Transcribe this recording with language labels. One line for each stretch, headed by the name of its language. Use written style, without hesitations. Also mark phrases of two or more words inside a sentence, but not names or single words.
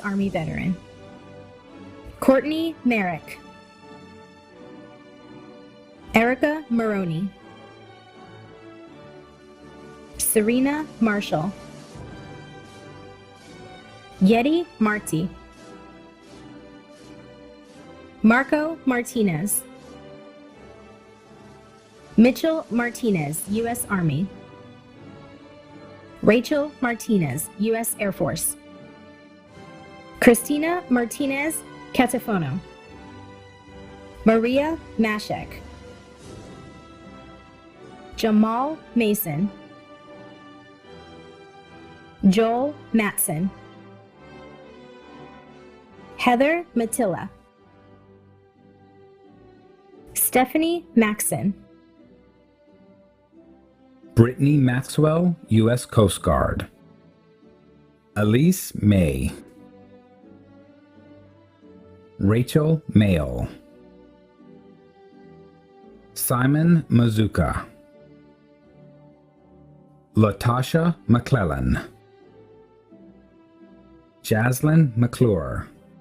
English: Army veteran, Courtney Merrick, Erica Maroney, Serena Marshall, Yeti Marti, Marco Martinez, Mitchell Martinez, U.S. Army, Rachel Martinez, U.S. Air Force, Christina Martinez Catafono, Maria Mashek, Jamal Mason, Joel Matson, Heather Matilla, Stephanie Maxon, Brittany Maxwell, U.S. Coast Guard. Elise May. Rachel Mayo. Simon Mazuka. Latasha McClellan. Jaslyn McClure.